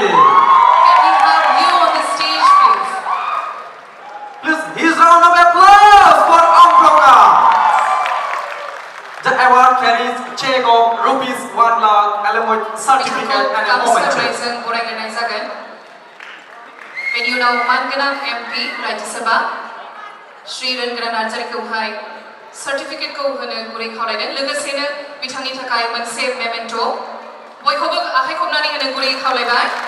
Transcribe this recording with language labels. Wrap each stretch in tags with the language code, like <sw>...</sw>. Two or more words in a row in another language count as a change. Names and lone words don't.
<en>Can we have you on the stage, please? Please, his round of applause for Om Prakash. The award carries check of ₹1 lakh along with certificate and a memento. When you now</en> <brx>मानगोनां MP राज्य सभा श्री रंगरा नार्जारीखौहाय सार्टिफिकेटखौ होनो गुरै खावलायदों। लोगोसेनो बिथांनि थाखाय मोनसे मेमेन्ट' बयखौबो आखाइ खबनानै होनो गुरै खावलायबाय।</brx>